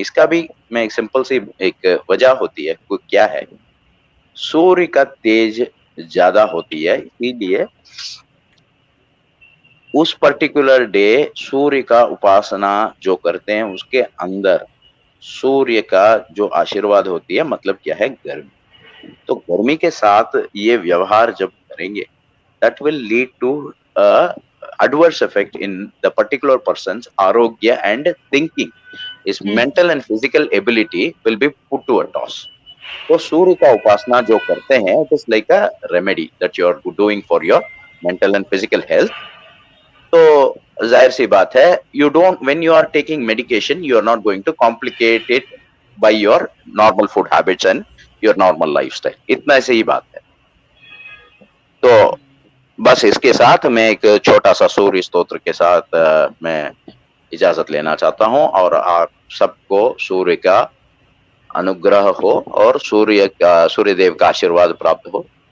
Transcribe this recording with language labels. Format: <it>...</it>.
<hi>इसका भी मैं एक सिंपल सी एक वजह होती है. क्या है, सूर्य का तेज ज्यादा होती है, इसीलिए उस</hi> <en>particular day</en> <hi>सूर्य का उपासना जो करते हैं उसके अंदर सूर्य का जो आशीर्वाद होती है, मतलब क्या है, गर्मी. तो गर्मी के साथ ये व्यवहार जब करेंगे,</hi> <en>that will lead to a adverse effect in the particular person's arogya and thinking. His mental and physical ability will be put to a toss.</en> <hi>तो सूर्य का उपासना जो करते हैं,</hi> <en>it is like a remedy that you are doing for your mental and physical health.</en> <hi>तो जाहिर सी बात है,</hi> <en>you don't, when you are taking medication, you are not going to complicate it by your normal food habits and your normal lifestyle.</en> <hi>इतना से ही बात है. तो बस इसके साथ मैं एक छोटा सा सूर्य स्तोत्र के साथ मैं इजाजत लेना चाहता हूं, और आप सबको सूर्य का अनुग्रह हो और सूर्यदेव का आशीर्वाद प्राप्त हो.</hi>